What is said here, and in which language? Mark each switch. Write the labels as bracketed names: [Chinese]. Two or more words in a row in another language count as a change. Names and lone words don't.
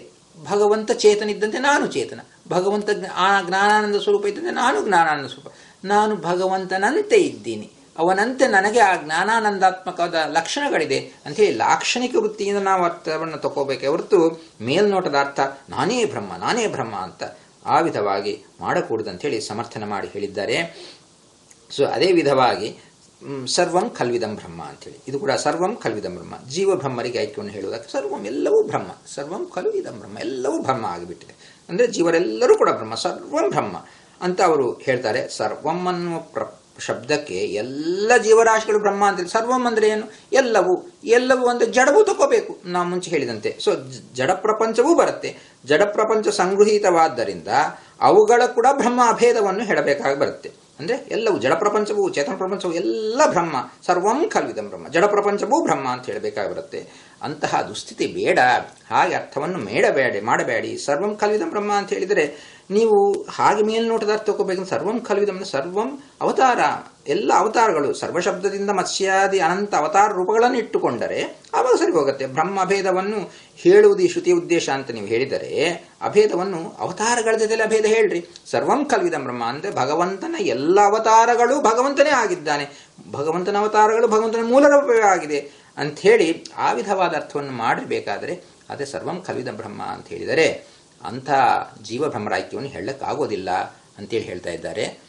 [Kannada] ಭಗವಂತ ಚೇತನಿದ್ದಂತೆ ನಾನು ಚೇತನ, ಭಗವಂತ ಜ್ಞಾನಾನಂದ ಸ್ವರೂಪ ಇದ್ದಂತೆ ನಾನು ಜ್ಞಾನಾನಂದ ಸ್ವರೂಪ, ನಾನು ಭಗವಂತನಂತೆ ಇದ್ದೀನಿ, ಅವನಂತೆ ನನಗೆ ಆ ಜ್ಞಾನಾನಂದಾತ್ಮಕವಾದ ಲಕ್ಷಣಗಳಿದೆ ಅಂಥೇಳಿ ಲಾಕ್ಷಣಿಕ ವೃತ್ತಿಯಿಂದ ನಾವು ಅರ್ಥವನ್ನು ತಗೋಬೇಕೆ ಹೊರತು ಮೇಲ್ನೋಟದ ಅರ್ಥ ನಾನೇ ಬ್ರಹ್ಮ ಅಂತ ಆ ವಿಧವಾಗಿ ಮಾಡಕೂಡದು ಅಂಥೇಳಿ ಸಮರ್ಥನೆ ಮಾಡಿ ಹೇಳಿದ್ದಾರೆ. ಸೊ ಅದೇ ವಿಧವಾಗಿ [Sanskrit] ಸರ್ವಂ ಖಲ್ವಿದಂ ಬ್ರಹ್ಮ [Kannada] ಅಂಥೇಳಿ ಇದು ಕೂಡ [Sanskrit] ಸರ್ವಂ ಖಲ್ವಿದಂ ಬ್ರಹ್ಮ, [Kannada] ಜೀವ ಬ್ರಹ್ಮರಿಗೆ ಐಕ್ಯವನ್ನು ಹೇಳುವುದಕ್ಕೆ ಸರ್ವಂ ಎಲ್ಲವೂ ಬ್ರಹ್ಮ, [Sanskrit] ಸರ್ವಂ ಖಲು ಇದಂ ಬ್ರಹ್ಮ, [Kannada] ಎಲ್ಲವೂ ಬ್ರಹ್ಮ ಆಗಿಬಿಟ್ಟಿದೆ. ಅಂದರೆ ಜೀವರೆಲ್ಲರೂ ಕೂಡ ಬ್ರಹ್ಮ, ಸರ್ವಂ ಬ್ರಹ್ಮ ಅಂತ ಅವರು ಹೇಳ್ತಾರೆ. ಸರ್ವಂ ಅನ್ನುವ ಶಬ್ದಕ್ಕೆ ಎಲ್ಲ ಜೀವರಾಶಿಗಳು ಬ್ರಹ್ಮ ಅಂತೇಳಿ. ಸರ್ವಂ ಅಂದ್ರೆ ಏನು? ಎಲ್ಲವೂ ಅಂದ್ರೆ ಜಡವೂ ತಗೋಬೇಕು, ನಾವು ಮುಂಚೆ ಹೇಳಿದಂತೆ. ಸೊ ಜಡ ಪ್ರಪಂಚವೂ ಬರುತ್ತೆ. ಜಡ ಪ್ರಪಂಚ ಸಂಗೃಹೀತವಾದ್ದರಿಂದ ಅವುಗಳ ಕೂಡ ಬ್ರಹ್ಮ ಅಭೇದವನ್ನು ಹೇಳಬೇಕಾಗಿ ಬರುತ್ತೆ. ಅಂದ್ರೆ ಎಲ್ಲವೂ ಜಡ ಪ್ರಪಂಚವೂ ಚೇತನ ಪ್ರಪಂಚವೂ ಎಲ್ಲ ಬ್ರಹ್ಮ, [Sanskrit] ಸರ್ವಂ ಖಲ್ವಿದಂ ಬ್ರಹ್ಮ, [Kannada] ಜಡ ಪ್ರಪಂಚವೂ ಬ್ರಹ್ಮ ಅಂತ ಹೇಳಬೇಕಾಗಿ ಬರುತ್ತೆ. ಅಂತಹ ದುಸ್ಥಿತಿ ಬೇಡ, ಹಾಗೆ ಅರ್ಥವನ್ನು ಮಾಡಬೇಡಿ. [Sanskrit] ಸರ್ವಂ ಖಲ್ವಿದಂ ಬ್ರಹ್ಮ [Kannada] ಅಂತ ಹೇಳಿದರೆ ನೀವು ಹಾಗೆ ಮೇಲ್ನೋಟದ ಅರ್ಥ ತಗೋಬೇಕಂದ್ರೆ [Sanskrit] ಸರ್ವಂ ಖಲ್ವಿದಂ [Kannada] ಸರ್ವಂ ಅವತಾರ, ಎಲ್ಲ ಅವತಾರಗಳು, ಸರ್ವಶಬ್ದದಿಂದ ಮತ್ಸ್ಯಾದಿ ಅನಂತ ಅವತಾರ ರೂಪಗಳನ್ನು ಇಟ್ಟುಕೊಂಡರೆ ಆವಾಗ ಸರಿ ಹೋಗುತ್ತೆ. ಬ್ರಹ್ಮ ಅಭೇದವನ್ನು ಹೇಳುವುದು ಈ ಶ್ರುತಿಯ ಉದ್ದೇಶ ಅಂತ ನೀವು ಹೇಳಿದರೆ ಅಭೇದವನ್ನು ಅವತಾರಗಳ ಜೊತೆಲಿ ಅಭೇದ ಹೇಳ್ರಿ. [Sanskrit] ಸರ್ವಂ ಖಲ್ವಿದಂ ಬ್ರಹ್ಮ [Kannada] ಅಂದ್ರೆ ಭಗವಂತನ ಎಲ್ಲ ಅವತಾರಗಳು ಭಗವಂತನೇ ಆಗಿದ್ದಾನೆ, ಭಗವಂತನ ಅವತಾರಗಳು ಭಗವಂತನ ಮೂಲ ರೂಪವೇ ಆಗಿದೆ ಅಂಥೇಳಿ ಆ ವಿಧವಾದ ಅರ್ಥವನ್ನು ಮಾಡಬೇಕಾದರೆ ಅದೇ [Sanskrit] ಸರ್ವಂ ಖಲ್ವಿದಂ ಬ್ರಹ್ಮ [Kannada] ಅಂತ ಹೇಳಿದರೆ ಅಂಥ ಜೀವ ಬ್ರಹ್ಮರಾಯ್ಕ್ಯವನ್ನು ಹೇಳಕ್ಕಾಗೋದಿಲ್ಲ ಅಂತೇಳಿ ಹೇಳ್ತಾ ಇದ್ದಾರೆ.